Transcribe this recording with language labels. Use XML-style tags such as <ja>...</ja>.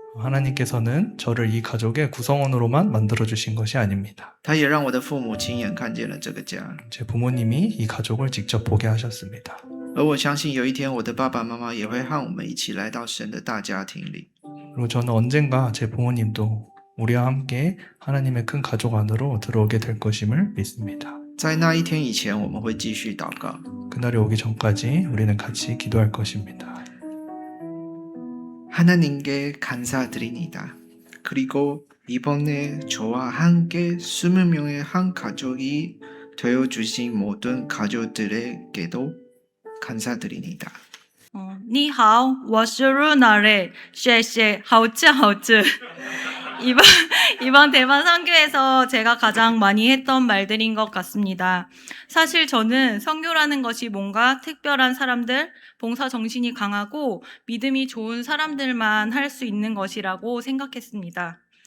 <ko>하나님께서는 저를 이 가족의 구성원으로만 만들어주신 것이 아닙니다.</ko> <zh>他也让我的父母亲眼看见了这个家。</zh> <ko>제 부모님이 이 가족을 직접 보게 하셨습니다.</ko> <zh>而我相信有一天，我的爸爸妈妈也会和我们一起来到神的大家庭里。</zh> <ko>그리고 저는 언젠가 제 부모님도 우리와 함께 하나님의 큰 가족 안으로 들어오게 될 것임을 믿습니다.</ko> <zh>在那一天以前，我们会继续祷告。</zh> <ko>그날이 오기 전까지 우리는 같이 기도할 것입니다. 하나님께 감사드립니다. 그리고 이번에 저와 함께 20명의 한 가족이 되어주신 모든 가족들에게도 감사드립니다.</ko> <zh>你好，我是루나레，谢谢，好吃。</zh> <ko>이번 대만 선교에서 제가 가장 많이 했던 말들인 것 같습니다. 사실 저는 선교라는 것이 뭔가 특별한 사람들, 봉사 정신이 강하고 믿음이 좋은 사람들만 할 수 있는 것이라고 생각했습니다.</ko>